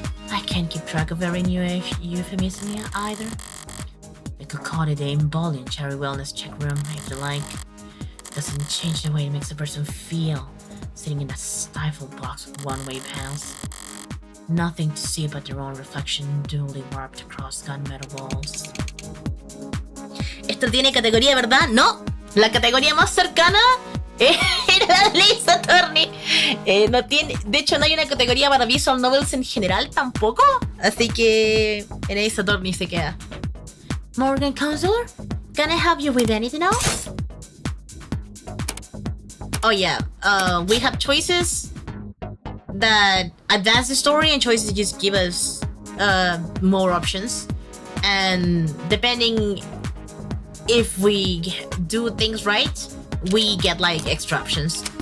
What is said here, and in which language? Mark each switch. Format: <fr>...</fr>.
<en>I can't keep track of every new euphemism either. We could call it the involuntary wellness check room if you like. It doesn't change the way it makes a person feel, sitting in a stifled box with one-way panels. Nothing to see but their own reflection duly warped across gunmetal walls.</en> <es>¿Esto tiene categoría, verdad? No. La categoría más cercana era la Ace Attorney. No tiene, de hecho, no hay una categoría para visual novels en general tampoco. Así que en Ace Attorney se queda.</es> <en>Morgan Counselor, can I help you with anything else? Oh yeah, we have choices that advance the story and choices that just give us more options. And depending if we do things right, we get like extra options.</en>